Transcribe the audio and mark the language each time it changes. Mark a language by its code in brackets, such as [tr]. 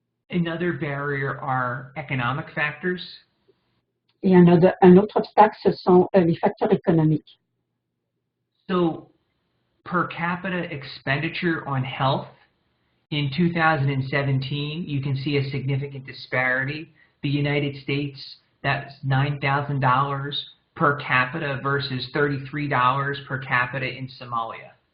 [en] Another barrier are economic factors. [fr] Et un autre obstacle, ce sont les facteurs économiques. [en] So, per capita expenditure on health in 2017, you can see a significant disparity. The United States, that's $9,000 per capita versus $33 per capita in Somalia.